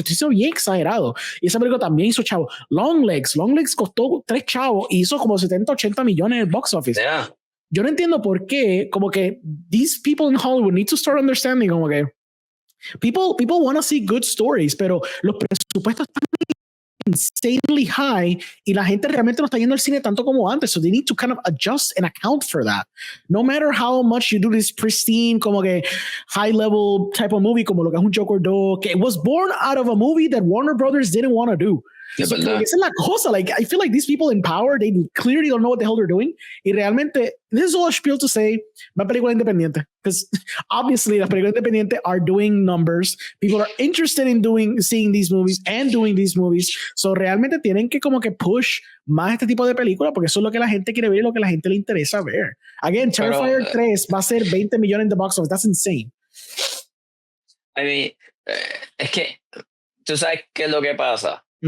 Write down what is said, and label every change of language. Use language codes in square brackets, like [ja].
[es] Esto hizo bien exagerado. Y esa película también hizo chavo. Longlegs costó 3 chavos y hizo como 70, 80 millones en el box office. Yo no entiendo por qué, como que [en] these people in Hollywood need to start understanding [es] como que [en] People want to see good stories, [es] pero los presupuestos están insanely high y la gente realmente no está yendo al cine tanto como antes. [en] So they need to kind of adjust and account for that. No matter how much you do this pristine, como que high level type of movie, [es] como lo que es un [en] Joker 2, que it was born out of a movie that Warner Brothers didn't want to do. [es] So, esa es la cosa. [en] Like, I feel like these people in power, they clearly don't know what the hell they're doing. [es] Y realmente, [en] this is all a spiel to say, [es] va película independiente. [en] Because obviously, [es] las películas independientes [en] are doing numbers. People are interested in seeing these movies and doing these movies. [es] So, realmente tienen que como que push más este tipo de películas porque eso es lo que la gente quiere ver y lo que la gente le interesa ver. Again, Terrifier 3 va a ser 20 millones en the box office. [en] That's insane. I mean, [es] es que, ¿tú sabes qué es lo que pasa?